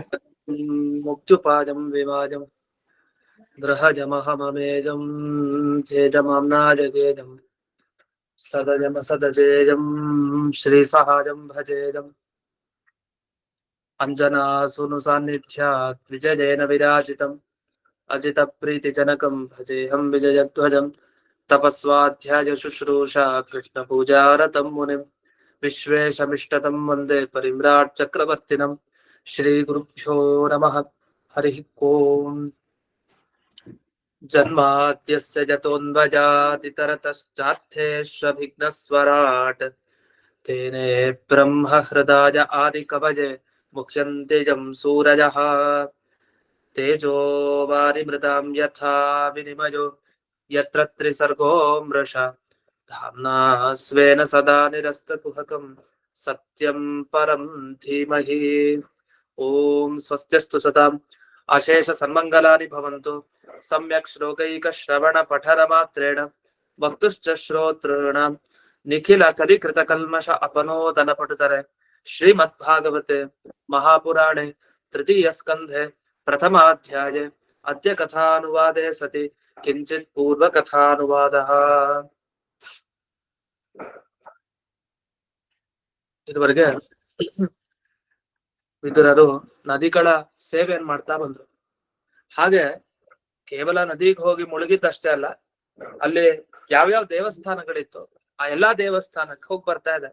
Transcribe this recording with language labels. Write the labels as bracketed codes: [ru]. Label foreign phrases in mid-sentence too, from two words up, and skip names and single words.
[sa] मुक्त्युपायं विवाजं गृहजमहममेजं चेजमांनाजगेजं सदजम सदजेजं श्री सहाजं भजेजं अञ्जनासुनु सान्निध्यात् विजयेन विराजितं अजित प्रीति जनकं भजेहं विजयध्वजं तपस्वाध्याय शुश्रूषा कृष्ण पूजारतं मुनिं विश्वेशमिष्टतं वन्दे परिम्राट् चक्रवर्तिनं. श्री गुरुभ्यो नमः। हरि ओं. जन्माद्यस्य जतोन्वजादितरतश्चार्थेष्वभिघ्नस्वराट् तेने ब्रह्म हृदय आदि कवये मुख्यन्ते यं सूरयः तेजो वारिमृतां यथा विनिमयो यत्र त्रिसर्गो मृषा धाम्ना स्वेन सदा निरस्तकुहकं सत्यं परं धीमहि. ओं स्वस्त्यस्तु सदां अशेष सन्मङ्गलानि भवन्तु. सम्यक् श्लोकैक श्रवण पठन मात्रेण वक्तुश्च श्रोतॄणां निखिल कलिकृत कल्मष अपनोदन पटुतरे. श्रीमद् भागवते महापुराणे तृतीय स्कन्धे प्रथमाध्याये अद्य कथानुवादे सति किञ्चित् पूर्व कथानुवादः. [kn] ಇದುವರೆಗೆ ವಿದುರರು ನದಿಗಳ ಸೇವೆಯನ್ನು ಮಾಡ್ತಾ ಬಂದ್ರು. ಹಾಗೆ ಕೇವಲ ನದಿಗೆ ಹೋಗಿ ಮುಳುಗಿದ್ದಷ್ಟೇ ಅಲ್ಲ, ಅಲ್ಲಿ ಯಾವ್ಯಾವ ದೇವಸ್ಥಾನಗಳಿತ್ತು ಆ ಎಲ್ಲಾ ದೇವಸ್ಥಾನಕ್ಕೆ ಹೋಗಿ ಬರ್ತಾ ಇದೆ.